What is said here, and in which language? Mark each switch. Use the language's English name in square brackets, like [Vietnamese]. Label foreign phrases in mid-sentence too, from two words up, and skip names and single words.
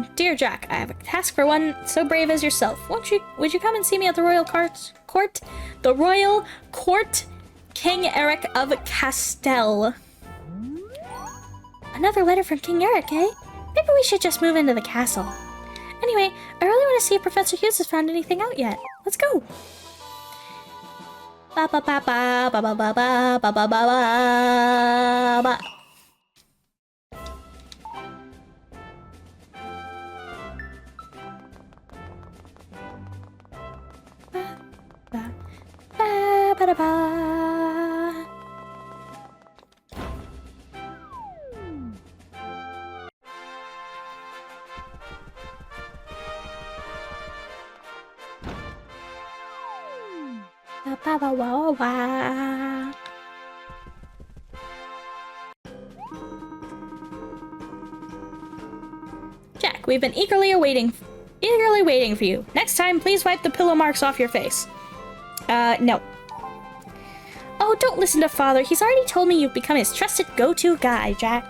[English] Dear Jack, I have a task for one so brave as yourself. Would you come and see me at the royal court? The royal court, King Eric of Castell. Another letter from King Eric, eh? Maybe we should just move into the castle. Anyway, I really want to see if Professor Hughes has found anything out yet. Let's go! Ba ba ba ba ba ba ba ba ba ba ba ba. Ba ba ba ba ba. Ba ba wa wa. Jack, we've been eagerly waiting for you. Next time, please wipe the pillow marks off your face. No. Oh, don't listen to Father. He's already told me you've become his trusted go-to guy, Jack.